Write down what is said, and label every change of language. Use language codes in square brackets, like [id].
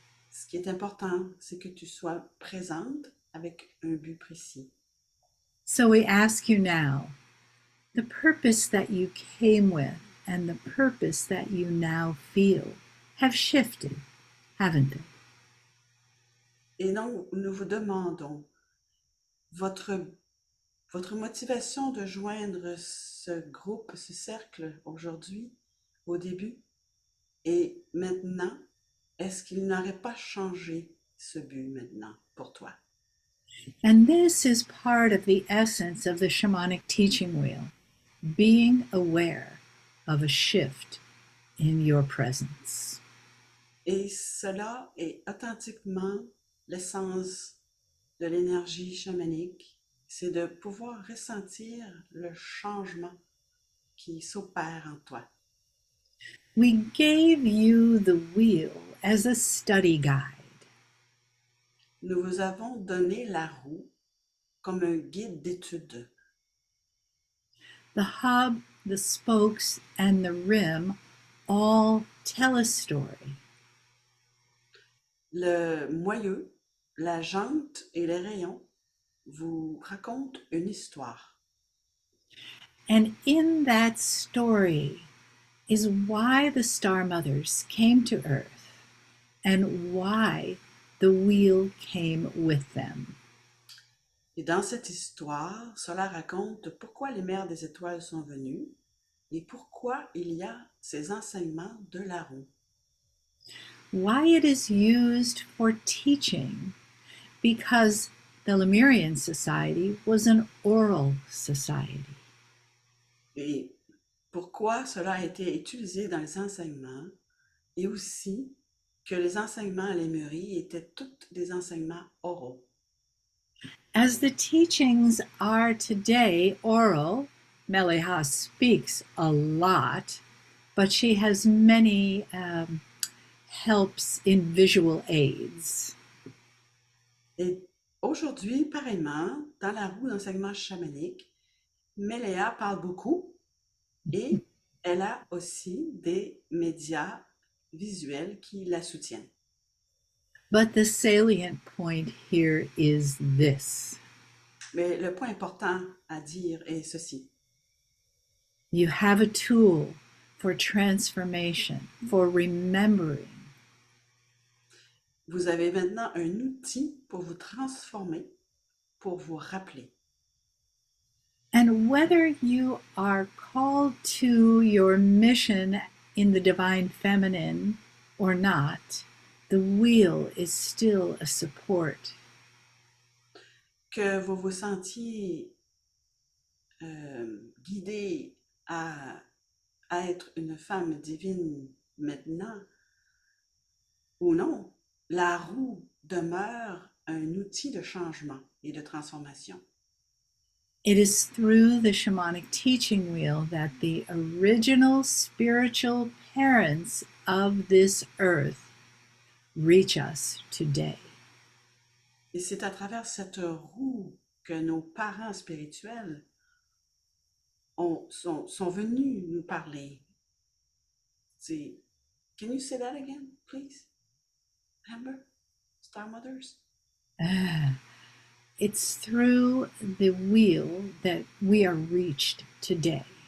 [fr] Ce qui est important, c'est que tu sois présente avec un but précis. [en] So we ask you now, the purpose that you came with and the purpose that you now feel have shifted, haven't they? [fr] Et donc, nous vous demandons votre motivation de joindre ce groupe, ce cercle aujourd'hui, au début, et maintenant, est-ce qu'il n'aurait pas changé ce but maintenant pour toi? [en] And this is part of the essence of the shamanic teaching wheel, being aware of a shift in your presence. [fr] Et cela est authentiquement l'essence de l'énergie chamanique, c'est de pouvoir ressentir le changement qui s'opère en toi. [en] We gave you the wheel as a study guide. [fr] Nous vous avons donné la roue comme un guide d'étude. [en] The hub, the spokes, and the rim all tell a story. [fr] Le moyeu, la jante et les rayons vous racontent une histoire. [en] And in that story is why the Star Mothers came to Earth and why the wheel came with them. [fr] Et dans cette histoire, cela raconte pourquoi les mères des étoiles sont venues et pourquoi il y a ces enseignements de la roue. [en] Why it is used for teaching, because the Lemurian society was an oral society. [fr] Et pourquoi cela a été utilisé dans les enseignements et aussi que les enseignements à Lémurie étaient tous des enseignements oraux. [en] As the teachings are today oral, Meleha speaks a lot, but she has many helps in visual aids. [fr] Et aujourd'hui, pareillement, dans la roue d'enseignement chamanique, Méléa parle beaucoup et elle a aussi des médias visuels qui la soutiennent. [en] But the salient point here is this. [fr] Mais le point important à dire est ceci. [en] You have a tool for transformation, for remembering. [fr] Vous avez maintenant un outil pour vous transformer, pour vous rappeler. [en] And whether you are called to your mission in the divine feminine or not, the wheel is still a support. [fr] Que vous vous sentiez guidé à être une femme divine maintenant ou non, la roue demeure un outil de changement et de transformation. [en] It is through the shamanic teaching wheel that the original spiritual parents of this earth reach us today. [fr] Et c'est à travers cette roue que nos parents spirituels sont venus nous parler. C'est, [en] can you say that again, please? Amber? Star Mothers? It's through the wheel that we are reached today.